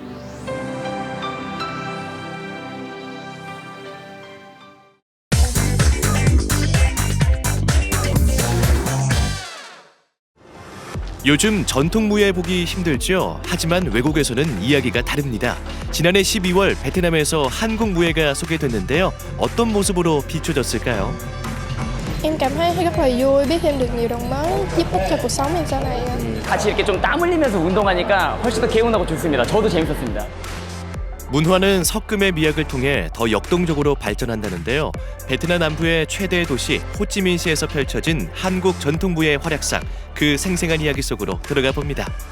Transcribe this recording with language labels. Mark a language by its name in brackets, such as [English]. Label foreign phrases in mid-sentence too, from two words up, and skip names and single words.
[Korean] 요즘 전통 무예 보기 힘들죠? 하지만 외국에서는 이야기가 다릅니다. 지난해 12월 베트남에서 한국 무예가 소개됐는데요. 어떤 모습으로 비춰졌을까요? [Vietnamese] Em cảm thấy rất là vui, biết thêm được nhiều đồng mới, giúp ích cho cuộc sống em sau này. [Korean] 같이 이렇게 좀 땀 흘리면서 운동하니까 훨씬 더 개운하고 좋습니다. 저도 재밌었습니다. 문화는 석금의 미학을 통해 더 역동적으로 발전한다는데요. 베트남 남부의 최대 도시 호찌민시에서 펼쳐진 한국 전통무예의 활약상, 그 생생한 이야기 속으로 들어가 봅니다.